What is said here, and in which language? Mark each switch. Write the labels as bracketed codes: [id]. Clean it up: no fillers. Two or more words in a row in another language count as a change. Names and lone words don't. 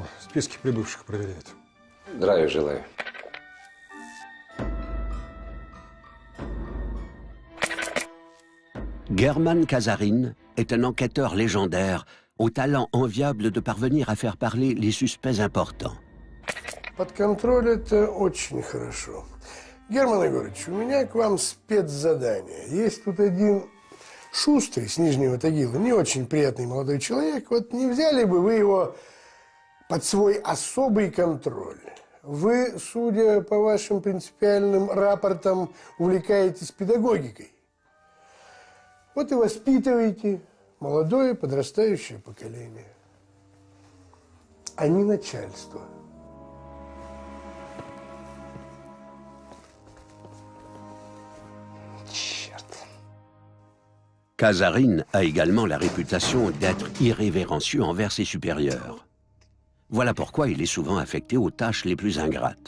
[ru] Списки прибывших проверяет. Здравия желаю. [fr] German Kazarin est un enquêteur légendaire au talent enviable de parvenir à faire parler les suspects importants. [ru] Под контроль это очень хорошо. Герман Егорович, у меня к вам спецзадание. Есть тут один шустрый с Нижнего Тагила, не очень приятный молодой человек. Вот не взяли бы вы его под свой особый контроль? Вы, судя по вашим принципиальным рапортам, увлекаетесь педагогикой. Вот и воспитываете молодое подрастающее поколение, а не начальство. [fr] Kazarin a également la réputation d'être irrévérencieux envers ses supérieurs. Voilà pourquoi il est souvent affecté aux tâches les plus ingrates.